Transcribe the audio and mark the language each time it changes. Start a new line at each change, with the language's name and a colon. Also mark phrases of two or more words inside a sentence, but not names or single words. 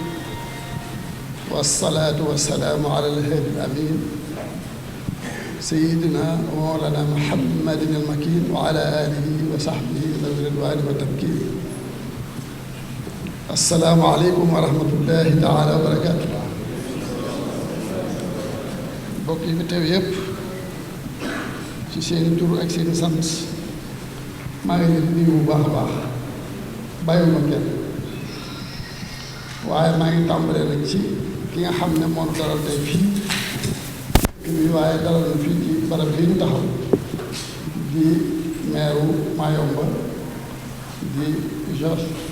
Arabic: والصلاة والسلام على الهادي الأمين سيدنا ومولانا محمد المكين وعلى آله وصحبه ذوي الرضوان والتمكين السلام عليكم ورحمة الله تعالى وبركاته.
Wolof: mbokk yi fi teew yépp ci seeni tur ak seeni sant maa ngi leen di nuyu bu baax a baax bàyyiwuma kenn waaye maa ngi tàmbalee nag ci ki nga xam ne moo nu dalal tey fii kii waaye dalal na fii ci barab bi ñu taxaw di meeru Mayumba di Georges